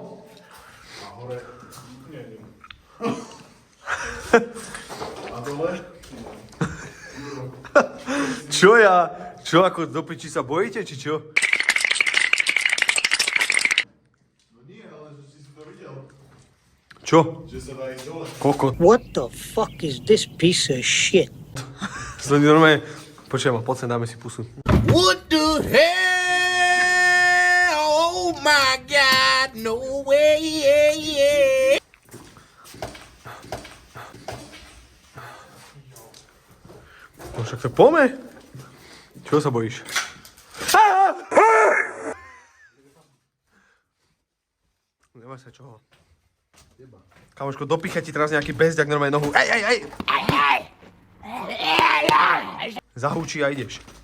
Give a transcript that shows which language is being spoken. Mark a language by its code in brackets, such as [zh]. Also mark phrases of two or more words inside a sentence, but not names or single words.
[sk] A dole? Čo ja? Čo, ako do piči sa bojíte, či čo? No nie, ale že si to videl. Čo? Kokot. [en] What the fuck is this piece of shit? [sk] Som normálne... Počujem, poď sem, dáme si pusu. [en] What the hell? Oh my God, no way, yeah. [sk] No však to poďme. Čo sa bojíš? Nemaj sa čoho. Kamoško, dopícha ti teraz nejaký bezďak normálne nohu. Ej! Zahúči a ideš.